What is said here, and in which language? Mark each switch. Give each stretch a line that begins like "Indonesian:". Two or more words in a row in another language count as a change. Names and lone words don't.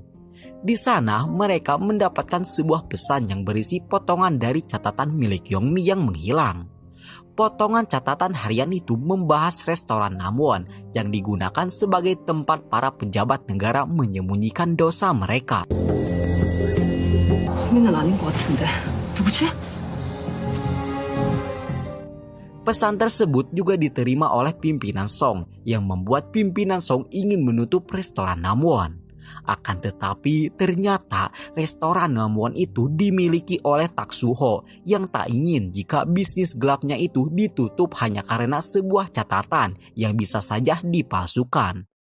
Indonesian: Di sana mereka mendapatkan sebuah pesan yang berisi potongan dari catatan milik Yongmi yang menghilang. Potongan catatan harian itu membahas restoran Nanwon yang digunakan sebagai tempat para pejabat negara menyembunyikan dosa mereka.
Korean: 범인은 아닌 것 같은데. 누구지?
Indonesian: Pesan tersebut juga diterima oleh pimpinan Song yang membuat pimpinan Song ingin menutup restoran Nanwon. Akan tetapi ternyata restoran Nanwon itu dimiliki oleh Tak Soo-ho yang tak ingin jika bisnis gelapnya itu ditutup hanya karena sebuah catatan yang bisa saja dipalsukan.